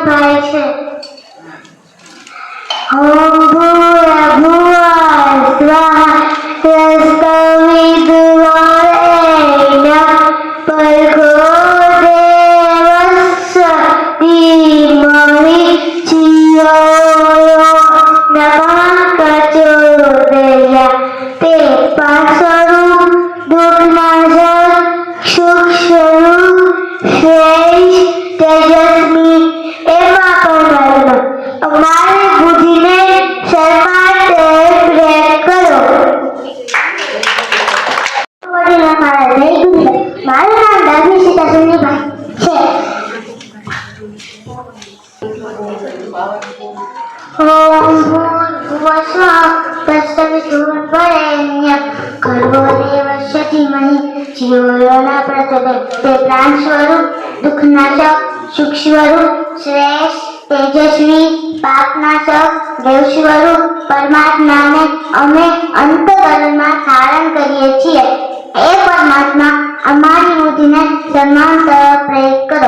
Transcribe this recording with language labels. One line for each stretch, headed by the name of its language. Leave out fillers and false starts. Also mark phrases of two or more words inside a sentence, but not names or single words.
Gujarati: થાય છે.
Sanskrit: ઓમ ભૂર્ભુવઃ સ્વાહા તસ્સવિતુર્વરેણ્યં ભર્ગો દેવસ્ય ધીમહિ ધિયો યો નઃ પ્રચોદયાત્.
Gujarati: તે પાર્શ્વરૂપ દુઃખનાશક સુખસ્વરૂપ શ્રેષ્ઠ તેજસ્વી એવા પરમાત્મા અમારી બુદ્ધિને શરમાટે પ્રેમ કરો. વડીલો મારા જય ગુરુદેવ. મારું નામ ડાભી સીતા સુનીભાઈ છે.
Sanskrit: ઓમ ભૂર્ભુવઃ સ્વાહા તસ્સવિતુર્વરેણ્યં ભર્ગો દેવસ્ય ધીમહિ ધિયો યો નઃ પ્રચોદયાત્.
Gujarati: તે પ્રાણ સ્વરૂપ દુઃખનાશક સુખ સ્વરૂપ શ્રેષ્ઠ તેજસ્વી પાપનાશક દેવ સ્વરૂપ પરમાત્માને અમે અંતઃકરણમાં ધારણ કરીએ છીએ. એ પરમાત્મા અમારી બુદ્ધિને સન્માન તરફ પ્રેરિત કરો.